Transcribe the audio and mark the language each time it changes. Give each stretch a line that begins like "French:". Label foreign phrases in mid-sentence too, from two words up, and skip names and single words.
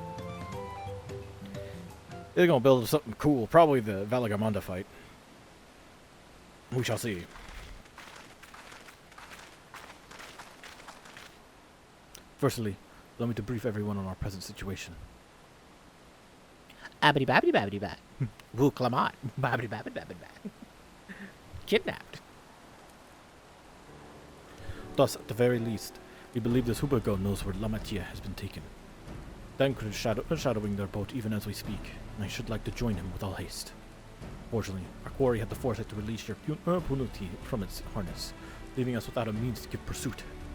English: They're gonna build something cool, probably the Valagamanda fight. We shall see. Firstly, allow me to brief everyone on our present situation. Abity babbity babbity bat. Woo Clement. Babbity babbity babbity bat. Kidnapped. Thus, at the very least, we believe this Hubergo knows where La Matia has been taken. Tancred is shadowing their boat even as we speak, and I should like to join him with all haste. Fortunately, our quarry had the foresight to release your Punuti from its harness, leaving us without a means to give pursuit.